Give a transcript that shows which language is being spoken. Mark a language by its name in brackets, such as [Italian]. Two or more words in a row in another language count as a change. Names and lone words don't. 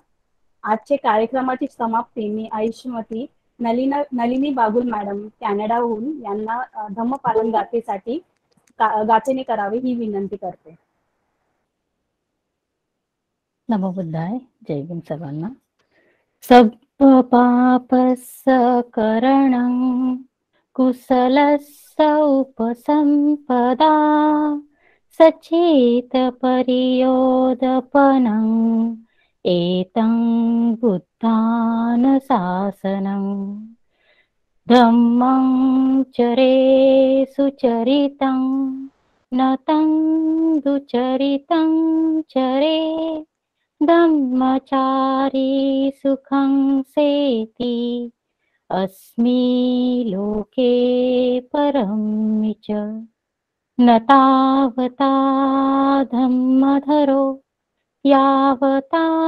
[Marathi] आजचे कार्यक्रमाची समाप्ती मी आयुष्यमती नलिनी बागुल मॅडम कॅनडाहून यांना धम्मपालन गाथेसाठी गाथेने करावे ही विनंती करते. [Pali] नमो बुद्धाय. [Marathi] जय भीम सर्वांना. [Pali] सब पापस्करणं कुशलस्य उपसंपदा सचेत परियोदपनं एतं बुद्धानुशासनं धम्मं चरे सुचरितं नतं दुचरितं चरे धम्मचारी सुखं सेति अस्मि लोके परं च न तावता धम्मधरो यावता